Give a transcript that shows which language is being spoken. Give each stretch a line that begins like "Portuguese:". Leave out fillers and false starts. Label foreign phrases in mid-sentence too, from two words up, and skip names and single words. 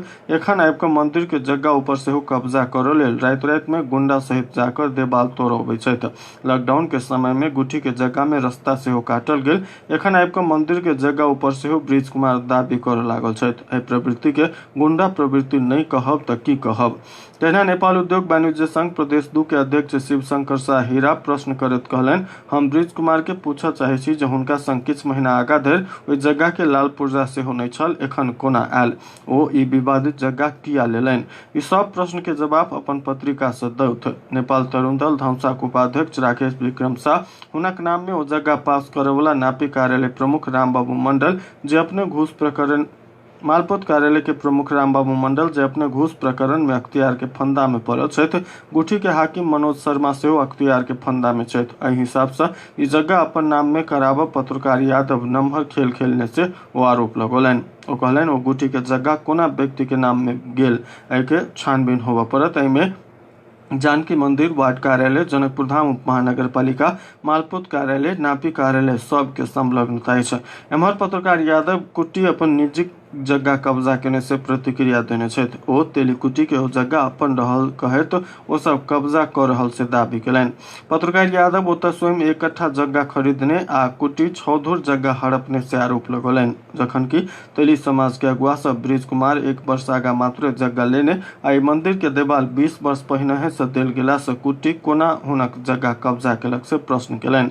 Maithili: एखन आबि कऽ मंदिर के जग्गा ऊपर सेहो कब्जा करऽ लेल राति में गुंडा सहित जाकर देवाल तोड़बै छथि। लॉकडाउन के समय में गुठी के जगह में रास्ता सेहो काटल गेल। एखन आबि कऽ मंदिर के जगह ऊपर सेहो ब्रिज कुमार दाबी करऽ लागल छथि। एहि प्रवृत्ति के गुंडा प्रवृत्ति नहीं कहब तऽ की कहब। तहिना नेपाल उद्योग वाणिज्य संघ प्रदेश 2 के अध्यक्ष शिवशंकर शाह हीरा प्रश्न करैत कहलनि, हम ब्रिज कुमार के पूछऽ चाहै छी जे हुनका संग किछु महीना आगा धरि ओहि जगह के लाल पुर्जा सेहो नहि छल, एखन कोना आयल? ओ ई विवादित जगह किया लेलनि? ई सब प्रश्न के जवाब अपन पत्रिका से दौथ। नेपाल तरुण दल धौंसाक उपाध्यक्ष राकेश विक्रम शाह हुनक नाम में ओ जगह पास करे वाला नापी कार्यालय प्रमुख रामबाबू मंडल जे अपने घूस प्रकरण मालपोत कार्यालय के प्रमुख रामबाबू मंडल जे अपने घूस प्रकरण में अख्तियार के फंदा में पड़ल छथि। गुठी के हाकिम मनोज शर्मा सेहो अख्तियार के फंदा में छथि। एहि हिसाब से ई जगह अपन नाम में कराबब पत्रकार यादव नम्हर खेल खेलने से ओ आरोप लगौलनि। ओ कहलनि ओ गुठी के जगह कोना व्यक्ति के नाम में गेल एहि के छानबीन होबऽ पड़त। एहि में जानकी मंदिर, वार्ड कार्यालय, जनकपुर धाम उप महानगर पालिका, मालपोत कार्यालय, नापी कार्यालय सब के संलग्नता है। एम्हर पत्रकार यादव कुट्टी अपन निजी जगह कब्जा केने से प्रतिक्रिया देने छथि। ओ तेलीकुटी के ओ जगह अपन रहल कहैत ओ सब कब्जा कर रहल से दाबी केलनि। पत्रकार यादव ओतऽ स्वयं 1 कट्ठा जगह खरीदने आ कुटी 6 धुर जगह हड़पने से आरोप लगौलनि, जखन कि तेली समाज के अगुआ सब ब्रिज कुमार 1 वर्ष आगा मात्र जगह लेने आ मंदिर के देवाल 20 वर्ष पहिने से देल गेला से कुटी कोना हुनक जगह कब्जा केलक से प्रश्न केलनि।